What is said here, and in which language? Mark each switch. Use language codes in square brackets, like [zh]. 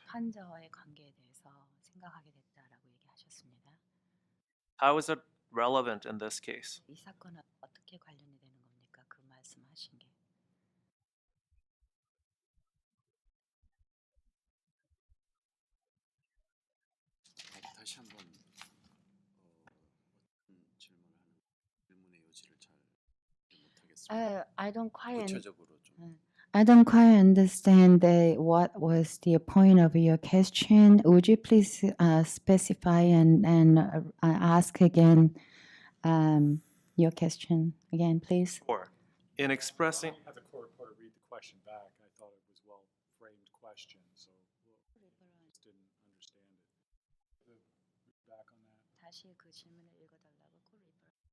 [ko] 환자와의 관계에 대해서 생각하게 됐다라고 얘기하셨습니다. [en] How is it relevant in this case? [ko] 이 사건은 어떻게 관련이 되는 겁니까? 그 말씀하신 게. 다시 한번 어떤 질문의 요지를 잘 못하겠습니다. [en] I don't quite. [ko] 구체적으로 좀. [en] I don't quite understand what was the point of your question. Would you please specify and ask again your question again, please? Or in expressing, Have the court reporter read the question back. I thought it was well-framed question, so just didn't understand it. Read back on that. [ko] 다시 그 질문을 읽어달라고 코리퍼.